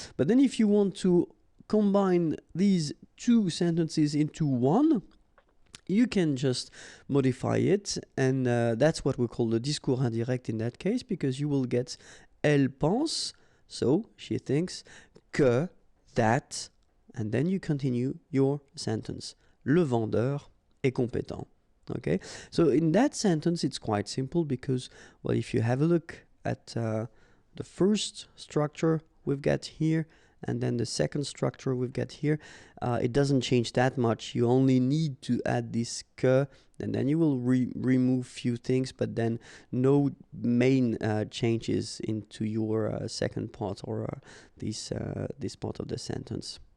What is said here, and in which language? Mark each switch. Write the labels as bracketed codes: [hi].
[en] But then if you want to combine these two sentences into one, you can just modify it, and that's what we call the discours indirect in that case, because you will get [fr] elle pense, [en] so she thinks, que, that, and then you continue your sentence. [fr] Le vendeur est compétent. [en] Okay, so in that sentence it's quite simple because, well, if you have a look at the first structure we've got here and then the second structure we've got here, it doesn't change that much. You only need to add this que, and then you will remove few things, but then no main changes into your second part or this part of the sentence.